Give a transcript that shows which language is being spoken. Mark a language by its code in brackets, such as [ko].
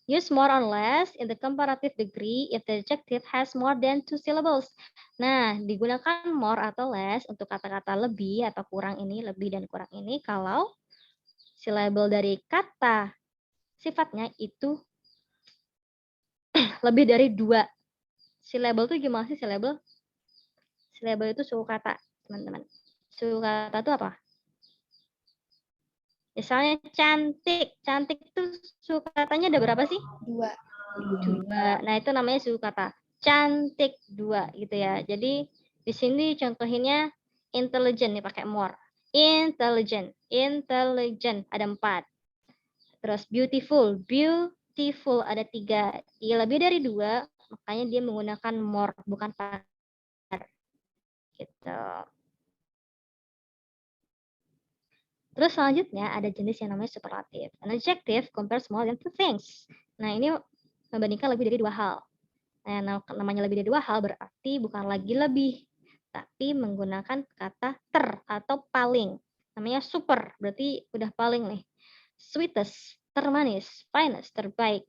[en] Use more or less in the comparative degree if the adjective has more than 2 syllables. [id] Nah, digunakan more atau less untuk kata-kata lebih atau kurang ini, lebih dan kurang ini kalau syllable dari kata sifatnya itu lebih dari 2. Syllable itu gimana sih syllable? Syllable itu suku kata, teman-teman. Suku kata itu apa? Misalnya cantik. Cantik itu suku katanya ada berapa sih? 2. 2. Nah, itu namanya suku kata. Cantik 2 gitu ya. Jadi di sini contohinnya intelligent nih pakai more. Intelligent. Intelligent ada 4. Terus beautiful. Beautiful ada 3. Dia lebih dari 2, makanya dia menggunakan more bukan pakai gitu. Terus selanjutnya ada jenis yang namanya superlative. [en] An adjective compares more than 2 things. [id] Nah, ini membandingkan lebih dari 2 hal. Nah, namanya lebih dari 2 hal berarti bukan lagi lebih, tapi menggunakan kata ter atau paling. Namanya super, berarti udah paling nih. Sweetest, termanis. Finest, terbaik.